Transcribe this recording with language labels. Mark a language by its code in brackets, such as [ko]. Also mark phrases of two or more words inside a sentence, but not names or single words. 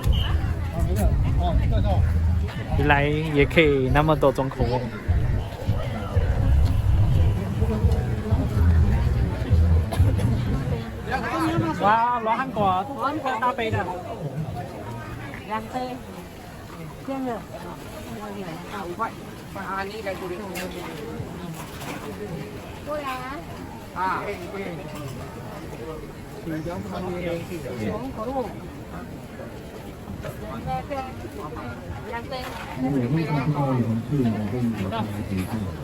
[zh] 原来也可以那么多种口味。哇，罗汉果大杯的。 2杯。这样的。5块。 [th] อันนี้ได้กูดิ [zh] 过来啊。2杯。那我会看这个红树尾跟你的结构。